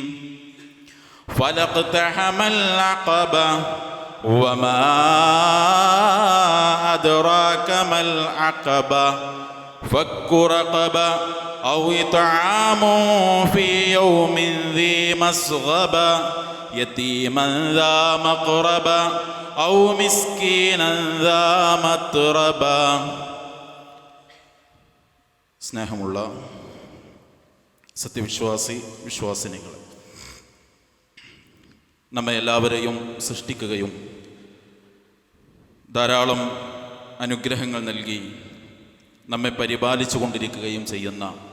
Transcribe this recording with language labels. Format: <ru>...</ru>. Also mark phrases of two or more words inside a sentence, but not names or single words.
<ar>فلاقتحم العقبة وما أدراك ما العقبة فك رقبة أو إطعام في يوم ذي مسغبة يتيما ذا مقربة أو مسكينا ذا متربة.</ar> <ml>സ്നേഹമുള്ള വിശ്വാസിനികൾ, നമ്മെ എല്ലാവരെയും സൃഷ്ടിക്കുകയും ധാരാളം അനുഗ്രഹങ്ങൾ നൽകി നമ്മെ പരിപാലിച്ചു കൊണ്ടിരിക്കുകയും ചെയ്യുന്ന</ml>